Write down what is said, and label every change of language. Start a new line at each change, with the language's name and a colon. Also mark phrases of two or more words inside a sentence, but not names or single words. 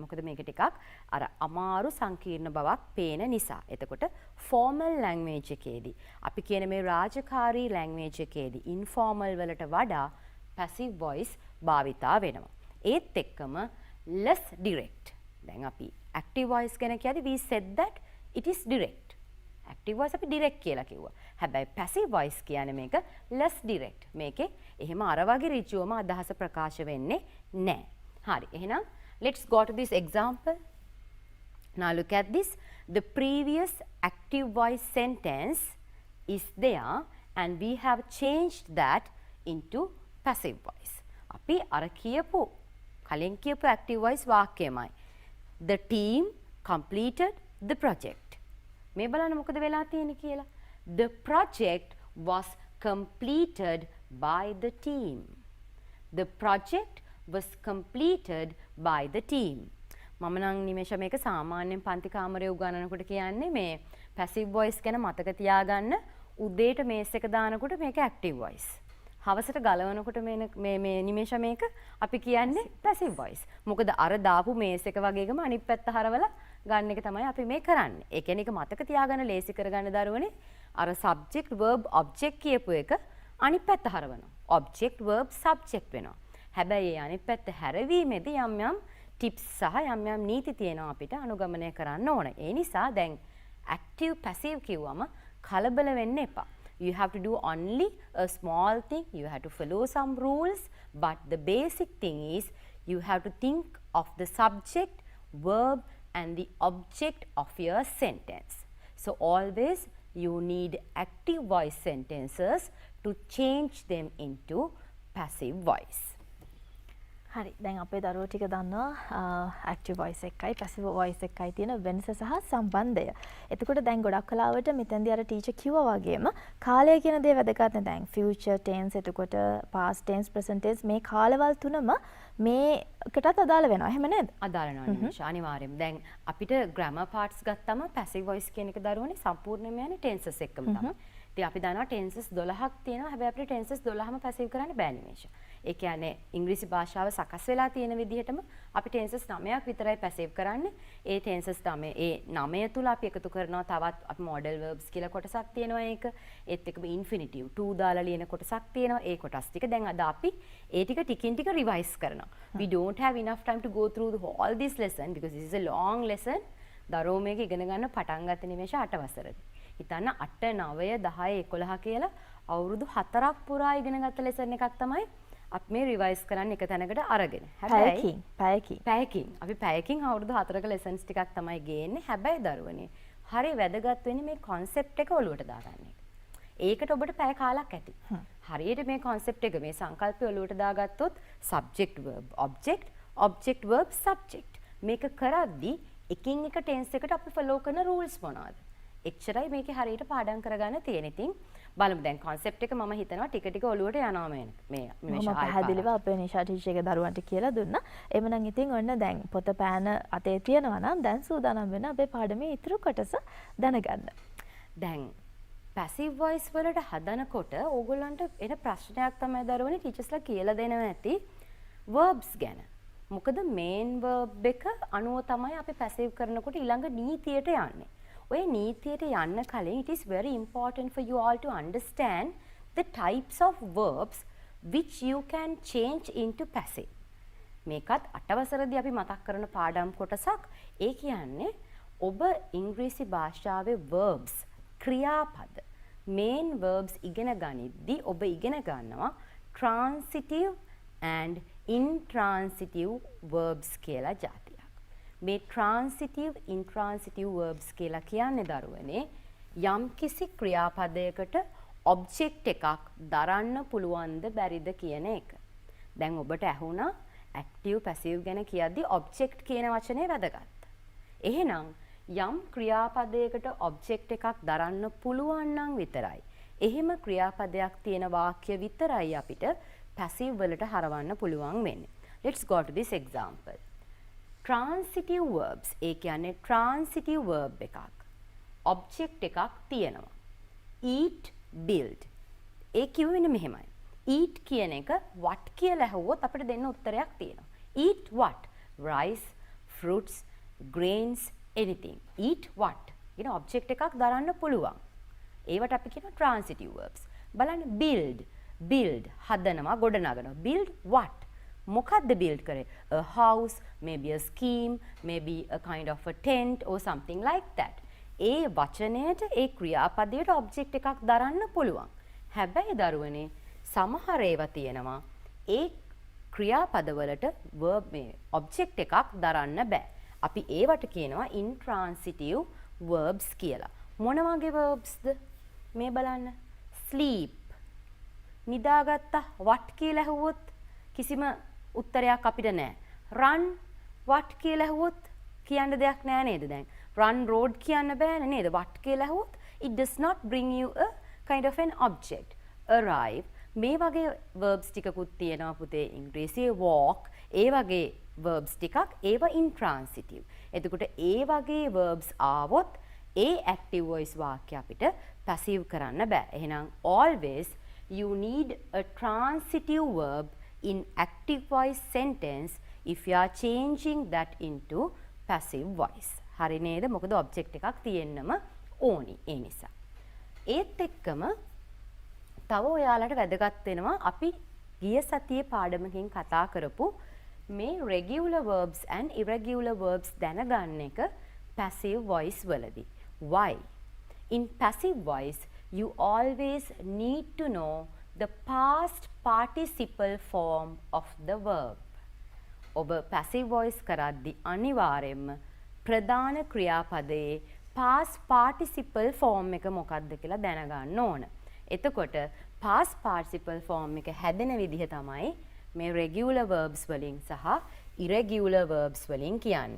Sinhala: මොකද මේක ටිකක් අර අමාරු සංකීර්ණ බවක් පේන නිසා. එතකොට
English: formal language
Sinhala: එකේදී අපි කියන මේ රාජකාරී language එකේදී informal වලට වඩා
English: passive voice
Sinhala: භාවිතා වෙනවා. ඒත් එක්කම
English: less direct.
Sinhala: දැන් අපි
English: active voice
Sinhala: ගැන කියද්දී
English: we said that it is direct. active voice
Sinhala: අපි direct කියලා කිව්වා. හැබැයි
English: passive voice
Sinhala: කියන්නේ මේක
English: less direct.
Sinhala: මේකේ එහෙම අර වගේ ඍජුවම අදහස ප්‍රකාශ වෙන්නේ නැහැ. හරි. එහෙනම්
English: let's go to this example. Now look at this. The previous active voice sentence is there and we have changed that into passive voice.
Sinhala: අපි අර කියපු කලින් කියපු
English: active voice
Sinhala: වාක්‍යයමයි.
English: The team completed the project.
Sinhala: මේ බලන්න මොකද වෙලා තියෙන්නේ කියලා.
English: The project was completed by the team. The project was completed by the team.
Sinhala: මම නම් නිමේෂ මේක සාමාන්‍යයෙන් පන්ති කාමරයේ උගන්වනකොට කියන්නේ මේ
English: passive voice
Sinhala: ගැන මතක තියාගන්න උදේට මේස් එක දානකොට මේක
English: active voice.
Sinhala: හවසට ගලවනකොට මේ නිමේෂ මේක අපි කියන්නේ
English: passive voice.
Sinhala: මොකද අර දාපු මේස් එක වගේකම අනිත් පැත්ත හරවලා ගන්න එක තමයි අපි මේ කරන්නේ. ඒ කියන්නේ ඒක මතක තියාගන්න ලේසි කරගන්න දරුවනේ අර
English: subject verb object
Sinhala: කියපු එක අනිත් පැත්ත හරවනවා.
English: object verb subject
Sinhala: වෙනවා. හැබැයි ඒ අනිත් පැත්ත හැරවීමේදී යම් යම් tips සහ යම් යම් නීති තියෙනවා අපිට අනුගමනය කරන්න ඕන. ඒ නිසා දැන්
English: active passive
Sinhala: කිව්වම කලබල වෙන්න එපා.
English: You have to do only a small thing, you have to follow some rules, but the basic thing is you have to think of the subject, verb and the object of your sentence. So always you need active voice sentences to change them into passive voice.
Sinhala: හරි. දැන් අපේ දරුවෝ ටික දන්නවා
English: active voice
Sinhala: එකයි
English: passive voice
Sinhala: එකයි තියෙන වෙනස සහ සම්බන්ධය. එතකොට දැන් ගොඩක් වෙලාවට මෙතෙන්දී අර ටීචර් කිව්වා වගේම කාලය කියන දේ වැදගත් නේ. දැන්
English: future tense
Sinhala: එතකොට
English: past tense present tense
Sinhala: මේ කාලවල තුනම මේකටත් අදාළ වෙනවා. එහෙම නේද? අදාළ වෙනවා නිමේෂ අනිවාර්යයෙන්ම. දැන් අපිට
English: grammar parts
Sinhala: ගත්තම
English: passive voice
Sinhala: කියන එක දරුවනේ සම්පූර්ණයෙන්ම යන්නේ tenses එක්කම තමයි. ඉතින් අපි දන්නවා tenses 12ක් තියෙනවා. හැබැයි අපිට tenses 12ම passive කරන්න බෑ නිමේෂ. ඒ කියන්නේ ඉංග්‍රීසි භාෂාව සකස් වෙලා තියෙන විදිහටම අපි tenses 9ක් විතරයි passive කරන්නේ. ඒ tenses 9 ඒ 9 තුල අපි එකතු කරනවා තවත් අපි
English: modal verbs
Sinhala: කියලා කොටසක් තියෙනවා ඒක. ඒත් එක්කම infinitive 2 දාලා ලියන කොටසක් තියෙනවා. ඒ කොටස් ටික දැන් අද අපි ඒ ටික ටිකින් ටික revise කරනවා.
English: We don't have enough time to go through all this lesson because this is a long lesson.
Sinhala: දරුවෝ මේක ඉගෙන ගන්න පටන් ගත්ත නිමේෂ 8 වසරේදී. හිතන්න 8 9 10 11 කියලා අවුරුදු 4ක් පුරා ඉගෙන ගත්ත lesson එකක් තමයි අපි මේ රිවයිස් කරන්න එක තැනකට අරගෙන. හැබැයි පැයකින් අපි පැයකින් අවුරුදු 4ක lessons ටිකක් තමයි ගේන්නේ. හැබැයි දරුවනේ හරි වැදගත් වෙන්නේ මේ concept එක ඔලුවට දාගන්න එක. ඒකට ඔබට පැය කාලක් ඇති. හරියට මේ concept එක මේ සංකල්පය ඔලුවට දාගත්තොත්
English: subject verb object object verb subject
Sinhala: මේක කරද්දී එකින් එක tense එකට අපි follow කරන rules මොනවද? එච්චරයි මේකේ හරියට පාඩම් කරගන්න තියෙන. ඉතින් බලමු දැන් concept එක මම හිතනවා ටික ටික ඔලුවට යනවා මේ මම පැහැදිලිව අපේ නිෂා ටීචර් එක දරුවන්ට කියලා දුන්නා. එhmenan ඉතින් ඔන්න දැන් පොත පෑන අතේ තියනවා නම් දැන් සූදානම් වෙන අපේ පාඩමේ ඉතුරු කොටස දැනගන්න. දැන්
English: passive voice
Sinhala: වලට හදනකොට ඕගොල්ලන්ට එන ප්‍රශ්නයක් තමයි දරුවනේ ටීචර්ස්ලා කියලා දෙනවා ඇති verbs ගැන. මොකද
English: main verb
Sinhala: එක අනුව තමයි අපි passive කරනකොට ඊළඟ නීතියට යන්නේ. ඔය නීතියට යන්න කලින්
English: it is very important for you all to understand the types of verbs which you can change into passive.
Sinhala: මේකත් 8 වසරේදී අපි මතක් කරන පාඩම් කොටසක්. ඒ කියන්නේ ඔබ ඉංග්‍රීසි භාෂාවේ verbs ක්‍රියාපද
English: main verbs
Sinhala: ඉගෙන ගනිද්දී ඔබ ඉගෙන ගන්නවා
English: transitive and intransitive verbs
Sinhala: කියලා જાතියක්. මේ
English: transitive intransitive verbs
Sinhala: කියලා කියන්නේ දරුවනේ යම්කිසි ක්‍රියාපදයකට object එකක් දරන්න පුළුවන්ද බැරිද කියන එක. දැන් ඔබට ඇහුණා
English: active passive
Sinhala: ගැන කියද්දි object කියන වචනේ වැදගත්. එහෙනම් යම් ක්‍රියාපදයකට object එකක් දරන්න පුළුවන් නම් විතරයි. එහෙම ක්‍රියාපදයක් තියෙන වාක්‍ය විතරයි අපිට passive වලට හරවන්න පුළුවන් වෙන්නේ.
English: Let's go to this example. transitive verbs
Sinhala: ඒ කියන්නේ
English: transitive verb
Sinhala: එකක් object එකක් තියෙනවා
English: eat build
Sinhala: ඒ කියවෙන්නේ මෙහෙමයි eat කියන එක what කියලා ඇහුවොත් අපිට දෙන්න උත්තරයක් තියෙනවා
English: eat what rice fruits grains anything eat what කියන object
Sinhala: එකක් දරන්න පුළුවන් ඒවට අපි කියනවා
English: transitive verbs බලන්න build
Sinhala: හදනවා ගොඩනගනවා
English: build what මොකද්ද build කරේ a house maybe a scheme maybe a kind of a tent or something like that
Sinhala: ඒ වචනයට ඒ ක්‍රියාපදයට object එකක් දරන්න පුළුවන් හැබැයි දරුවනේ සමහර ඒවා තියෙනවා ඒ ක්‍රියාපදවලට verb මේ object එකක් දරන්න බෑ අපි ඒවට කියනවා
English: intransitive verbs
Sinhala: කියලා මොන වගේ verbsද මේ බලන්න sleep නිදාගත්තා what කියලා ඇහුවොත් කිසිම උත්තරයක් අපිට නැහැ
English: run what
Sinhala: කියලා ඇහුවොත් කියන්න දෙයක් නැහැ නේද දැන්
English: run road
Sinhala: කියන්න බෑනේ නේද
English: what
Sinhala: කියලා ඇහුවොත්
English: it does not bring you a kind of an object arrive
Sinhala: මේ වගේ
English: verbs
Sinhala: ටිකකුත් තියෙනවා පුතේ ඉංග්‍රීසියේ
English: walk
Sinhala: ඒ වගේ
English: verbs
Sinhala: ටිකක් ඒවා
English: intransitive
Sinhala: එතකොට ඒ වගේ
English: verbs
Sinhala: ආවොත් ඒ
English: active voice
Sinhala: වාක්‍ය අපිට
English: passive
Sinhala: කරන්න බෑ එහෙනම්
English: always you need a transitive verb in active voice sentence if you are changing that into passive voice.
Sinhala: හරි නේද? මොකද object එකක් තියෙන්නම ඕනි ඒ නිසා. ඒත් එක්කම තව ඔයාලට වැදගත් වෙනවා අපි ගිය සතියේ පාඩමකින් කතා කරපු මේ
English: regular verbs and irregular verbs
Sinhala: දැනගන්න එක
English: passive voice
Sinhala: වලදී.
English: Why? In passive voice you always need to know the past participle form of the verb.
Sinhala: ඔබ
English: passive voice
Sinhala: කරද්දී අනිවාර්යයෙන්ම ප්‍රධාන ක්‍රියාපදයේ
English: past participle form
Sinhala: එක මොකක්ද කියලා දැනගන්න ඕන. එතකොට
English: past participle form
Sinhala: එක හැදෙන විදිහ තමයි මේ
English: regular verbs
Sinhala: වලින් සහ
English: irregular verbs
Sinhala: වලින් කියන්නේ.